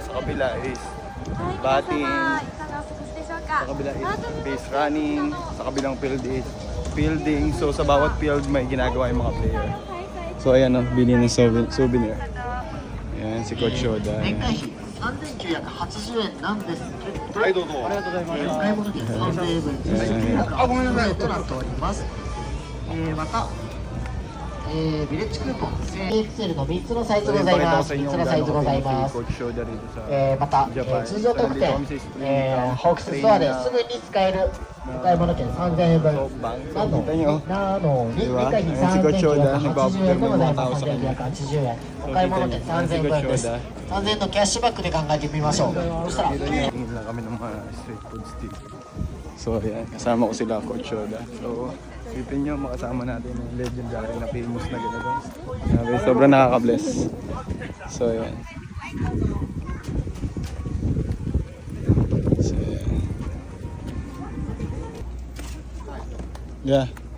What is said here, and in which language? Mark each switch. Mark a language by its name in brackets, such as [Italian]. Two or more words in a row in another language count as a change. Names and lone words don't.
[Filipino] Sa kabila [English] is batting. [Filipino] Sa kabila [English] is base running. [Filipino] Sa kabilang field [English] is fielding. [Filipino] So sa bawat field, may ginagawa yung mga player. So ayan, oh, bili ng souvenir. Ayan, si Coach Shoda. [Japanese] 3980 円なんですけど、はいどうぞ。ありがとうございます。買い物券3000円分2980円となっております。また、ビレッジクーポン XL の3つのサイズございます。3つのサイズございます。また、通常特典、ホークスストアですぐに使えるお買い物券3000円分なのに2回に3980円でございます。3980円お買い物券3000円分です。3000円のキャッシュバックで考えてみましょう。そしたら [Filipino] tingin lang kami ng mga [English] street foods [Filipino] dito. So ayan, kasama ko sila, Coach Shoda. So isipin nyo, makasama natin yung legendary na famous na gano'n. Sobrang nakaka-bless. So ayan. So ayan. Yeah.